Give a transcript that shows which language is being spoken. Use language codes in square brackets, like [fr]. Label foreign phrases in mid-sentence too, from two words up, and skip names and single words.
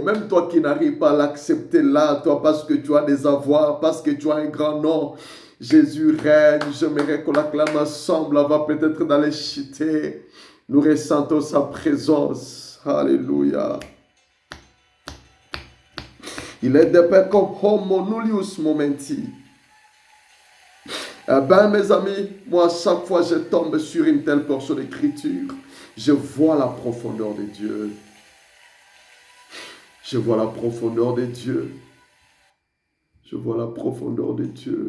[fr] Même toi qui n'arrives pas à l'accepter là, toi parce que tu as des avoirs, parce que tu as un grand nom. Jésus règne. J'aimerais qu'on l'acclame ensemble. Là-bas, peut-être dans les cités. Nous ressentons sa présence. Alléluia. Il est de paix comme [la] homo nullius momenti. [fr] Eh bien, mes amis, moi, à chaque fois que je tombe sur une telle portion d'écriture, je vois la profondeur de Dieu. Je vois la profondeur de Dieu. Je vois la profondeur de Dieu.